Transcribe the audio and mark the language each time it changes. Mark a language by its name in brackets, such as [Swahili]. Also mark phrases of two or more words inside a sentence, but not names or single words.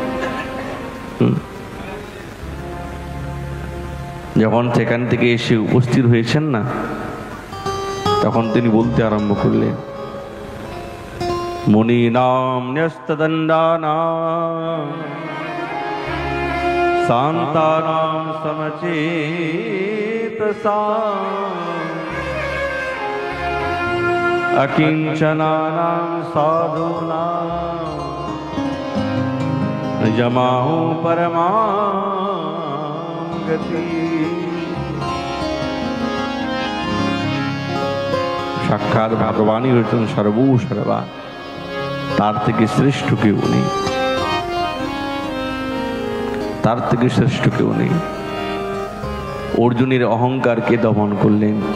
[Bangla] যখন সেখান থেকে এসে উপস্থিত হয়েছেন না, তখন তিনি বলতে আরম্ভ করলেন, [Sanskrit] মুনীনাম ন্যস্তদণ্ডানাম শান্তানাম সমচেতসাম अकिंचनानां साधूनां जमाओ परमां गति। [Bangla] সাক্ষাৎ ভগবানই হচ্ছেন সর্বসর্বা, তার থেকে শ্রেষ্ঠ কেউ নেই, তার থেকে শ্রেষ্ঠ কেউ নেই। অর্জুনের অহংকারকে দমন করলেন।